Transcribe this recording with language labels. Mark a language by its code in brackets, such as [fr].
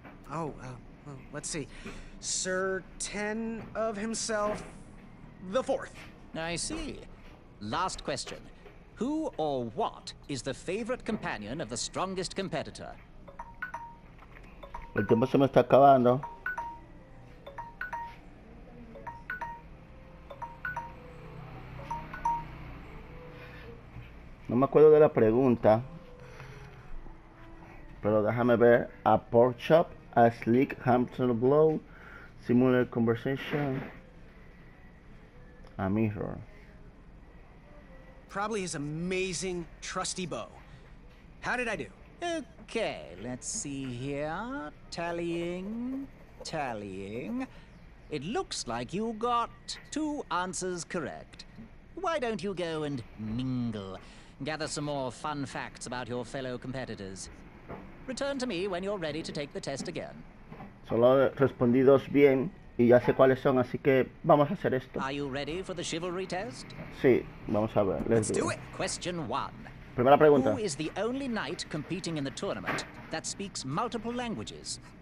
[en] Well, let's see. Sir Ten of himself, the fourth. I see. Last question. Who or what is the favorite companion of the strongest competitor? [es] El tiempo se me está acabando. No me acuerdo de la pregunta, pero déjame ver. [en] A pork chop, a sleek hamster blow, similar conversation, a mirror. Probably his amazing, trusty bow. How did I do? Okay, let's see here. Tallying. It looks like you got 2 answers correct. Why don't you go and mingle? Gather some more fun facts about your fellow competitors. Return to me when you're ready to take the test again. [es] Solo respondí 2 bien y ya sé cuáles son, así que vamos a hacer esto. [en] Are you ready for the chivalry test? [es] Sí, vamos a ver. [en] Let's do it. Question 1. [es] Primera pregunta. [en] Who is the only knight competing in the tournament that speaks multiple languages?